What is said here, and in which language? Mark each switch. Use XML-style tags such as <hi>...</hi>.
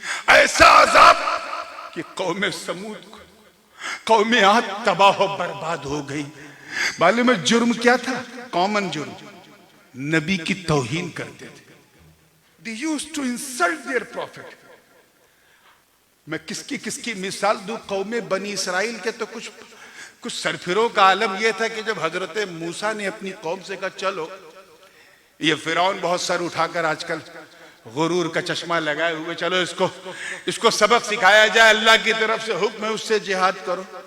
<hi>ऐसा अजाब कि कौम समूद को, कौम आद तबाह और बर्बाद हो गई। मालूम है जुर्म क्या था? कॉमन जुर्म, नबी की तौहीन करते थे।</hi> <en>They used to insult their prophet।</en> <hi>मैं किसकी मिसाल दूं? कौम बनी इसराइल के तो कुछ सरफिरों का आलम यह था कि जब हजरत मूसा ने अपनी कौम से कहा चलो, ये फिरौन बहुत सर उठाकर आजकल गुरूर का चश्मा लगाए हुए, चलो इसको सबक सिखाया जाए, अल्लाह की तरफ से हुक्म है, उससे जिहाद करो।</hi>